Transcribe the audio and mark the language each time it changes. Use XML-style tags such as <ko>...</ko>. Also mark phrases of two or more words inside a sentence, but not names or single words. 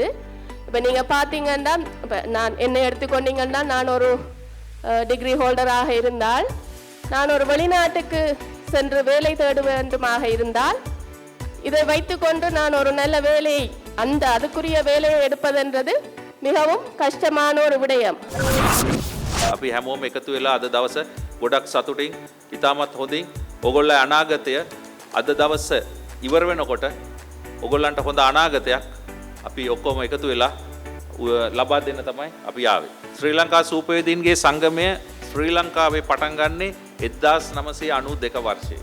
<ta>இப்போ நீங்கள் பார்த்தீங்கன்னா, இப்போ என்னை எடுத்துக்கொண்டீங்கன்னா, நான் ஒரு</ta> <en>degree holder</en> <ta>இருந்தால், நான் ஒரு வெளிநாட்டுக்கு சென்று வேலை தேட வேண்டுமாக இருந்தால், இதை வைத்துக்கொண்டு நான் ஒரு நல்ல வேலையை அதுக்குரிய வேலையை எடுப்பதென்றது மிகவும் කෂ්ටமான ஒரு விடயம்.</ta> <si>අපි හැමෝම එකතු වෙලා අද දවස ගොඩක් සතුටින් ඉතාමත් හොඳින් ඔගොල්ලෝ අනාගතය අද දවස ඉවර වෙනකොට ඔගොල්ලන්ට හොඳ අනාගතයක් අපි ඔක්කොම එකතු වෙලා ලබා දෙන්න තමයි අපි ආවේ. ශ්‍රී ලංකා සූපවේදීන්ගේ සංගමය ශ්‍රී ලංකාවේ පටන් ගන්නේ 1992 වර්ෂයේ.</si>